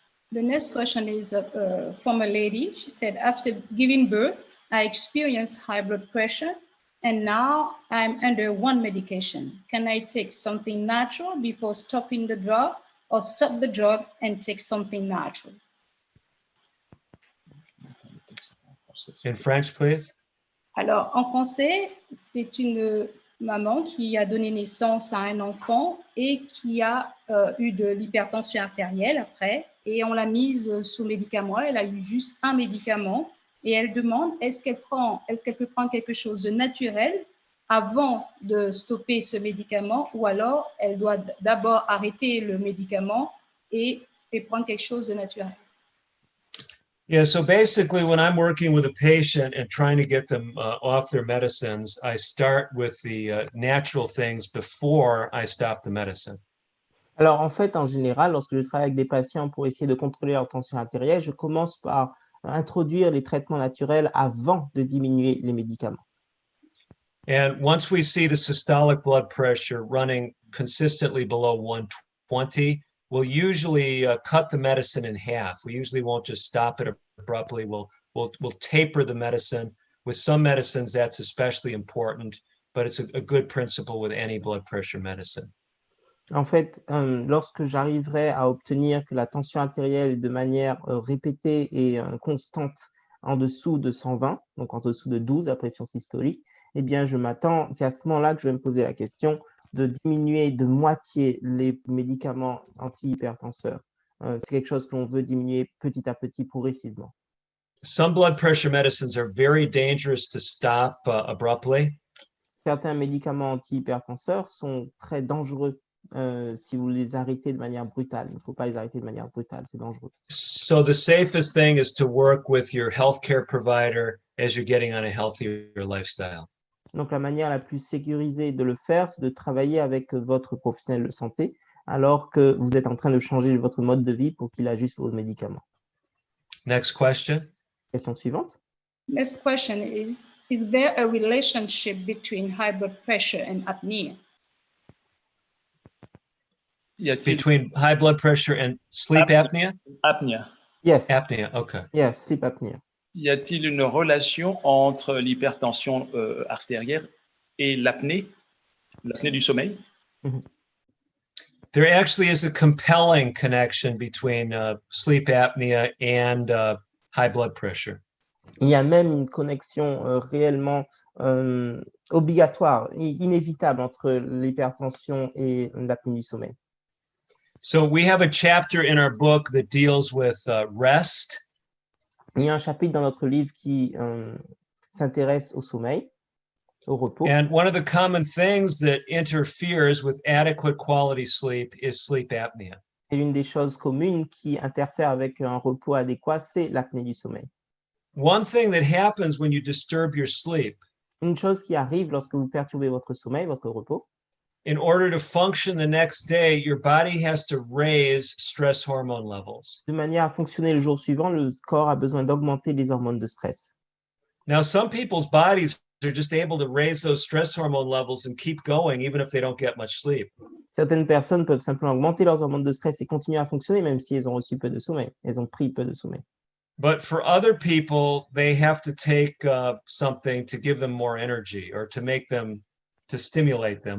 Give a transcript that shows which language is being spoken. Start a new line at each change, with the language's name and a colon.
English: The next question is from a lady. She said, after giving birth, I experienced high blood pressure, and now I'm under one medication. Can I take something natural before stopping the drug, or stop the drug and take something natural? In French, please.
French: Alors, en français, c'est une maman qui a donné naissance à un enfant et qui a eu de l'hypertension artérielle après, et on l'a mise sous médicament. Elle a eu juste un médicament et elle demande est-ce qu'elle peut prendre quelque chose de naturel avant de stopper ce médicament, ou alors elle doit d'abord arrêter le médicament et prendre quelque chose de naturel.
English: Yeah, so basically when I'm working with a patient and trying to get them off their medicines, I start with the natural things before I stop the medicine.
French: Alors, en fait, en général, lorsque je travaille avec des patients pour essayer de contrôler leur tension artérielle, je commence par introduire les traitements naturels avant de diminuer les médicaments.
English: And once we see the systolic blood pressure running consistently below 120, we'll usually cut the medicine in half. We usually won't just stop it abruptly. We'll taper the medicine. With some medicines, that's especially important, but it's a good principle with any blood pressure medicine.
French: En fait, lorsque j'arriverai à obtenir que la tension artérielle est de manière répétée et constante en dessous de 120, donc en dessous de 12 à pression systolique, eh bien, c'est à ce moment-là que je vais me poser la question de diminuer de moitié les médicaments antihypertenseurs. C'est quelque chose que l'on veut diminuer petit à petit, progressivement.
English: Some blood pressure medicines are very dangerous to stop abruptly.
French: Certains médicaments antihypertenseurs sont très dangereux si vous les arrêtez de manière brutale. Il ne faut pas les arrêter de manière brutale, c'est dangereux.
English: So the safest thing is to work with your healthcare provider as you're getting on a healthier lifestyle.
French: Donc, la manière la plus sécurisée de le faire, c'est de travailler avec votre professionnel de santé alors que vous êtes en train de changer votre mode de vie pour qu'il ajuste vos médicaments.
English: Next question.
French: Question suivante.
English: Next question is there a relationship between high blood pressure and apnea? Between high blood pressure and sleep apnea? Apnea. Yes. Apnea, okay. Yes, sleep apnea.
French: Y a-t-il une relation entre l'hypertension artérielle et l'apnée du sommeil? Mm-hmm.
English: There actually is a compelling connection between sleep apnea and high blood pressure.
French: Il y a même une connexion réellement obligatoire, inévitable entre l'hypertension et l'apnée du sommeil.
English: So we have a chapter in our book that deals with rest.
French: Il y a un chapitre dans notre livre qui s'intéresse au sommeil. au repos.
English: And one of the common things that interferes with adequate quality sleep is sleep apnea.
French: Et l'une des choses communes qui interfère avec un repos adéquat, c'est l'apnée du sommeil.
English: One thing that happens when you disturb your sleep,
French: Une chose qui arrive lorsque vous perturbez votre sommeil, votre repos,
English: in order to function the next day, your body has to raise stress hormone levels.
French: de manière à fonctionner le jour suivant, le corps a besoin d'augmenter les hormones de stress.
English: Now, some people's bodies are just able to raise those stress hormone levels and keep going even if they don't get much sleep.
French: Certaines personnes peuvent simplement augmenter leurs hormones de stress et continuer à fonctionner même si elles ont reçu peu de sommeil, elles ont pris peu de sommeil.
English: But for other people, they have to take something to give them more energy or to make them, to stimulate them.